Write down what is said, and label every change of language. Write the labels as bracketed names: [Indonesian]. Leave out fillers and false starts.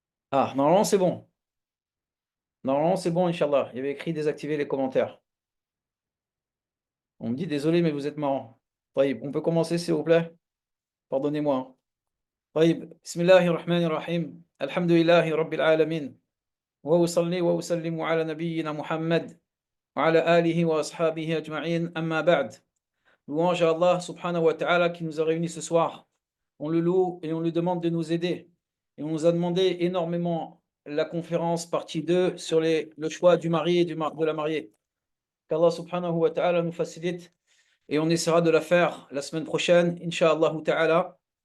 [French] Ah, normalement, c'est bon. Normalement, c'est bon, Inch'Allah. Il y avait écrit désactiver les commentaires. On me dit désolé, mais vous êtes marrant. طيب, on peut commencer, s'il vous plaît? Pardonnez-moi, hein. [Arabic] طيب, بسم الله الرحمن الرحيم. الحمد لله رب العالمين. وأصلي وأسلم على نبينا محمد وعلى آله وأصحابه أجمعين. أما بعد. [French] Louange à Allah subhanahu wa ta'ala qui nous a réunis ce soir. On le loue et on lui demande de nous aider. Et on nous a demandé énormément la conférence partie 2 sur le choix du mari et de la mariée. Qu'Allah subhanahu wa ta'ala nous facilite et on essaiera de la faire la semaine prochaine, Inch'Allah ta'ala.